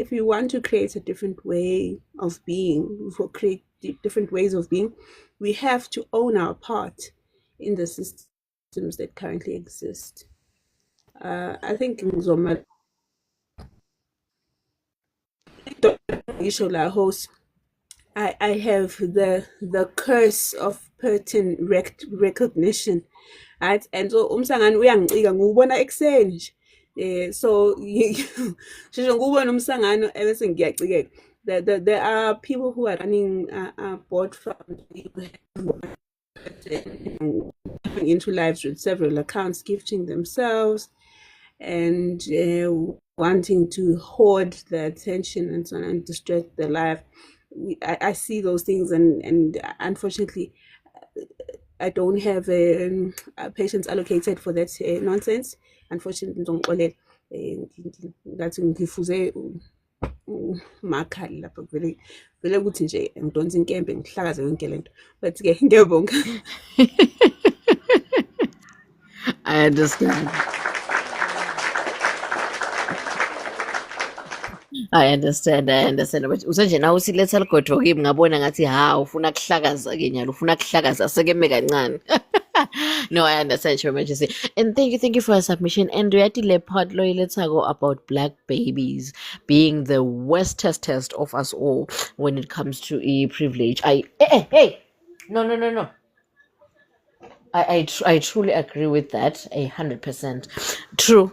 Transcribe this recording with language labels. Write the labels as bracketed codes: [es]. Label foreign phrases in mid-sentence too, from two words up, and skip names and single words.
[en] If you want to create a different way of being, create different ways of being, we have to own our part in the systems that currently exist. I think Ngzoma host, I have the curse of pattern recognition, right? [nd] And so umhlangano uyangicika ngubona ekuseni nje. So shisho ngubona umhlangano ebese ngiyacikeka. [en] There are people who are running board farms into lives with several accounts, gifting themselves and wanting to hoard the attention and so on and distract their life. I see those things, and unfortunately, I don't have patience allocated for that nonsense. Unfortunately, [nd] ngathi ngifuze makhali lapha vele ukuthi nje ngidonsa inkembe ngihlakaze yonke lento, but-ke ngiyabonga. [en] I understand. I understand. [nd] But usanje nawe usiletha ligodo kimi ngabona ngathi ufuna kuhlakaza-ke nyalo, ufuna kuhlakaza sekeme kancane. [en] No, I understand your majesty. And thank you for your submission. And Riati Leopard let's go about black babies being the worstest test of us all when it comes to privilege. Hey. No. I truly agree with that 100%. True.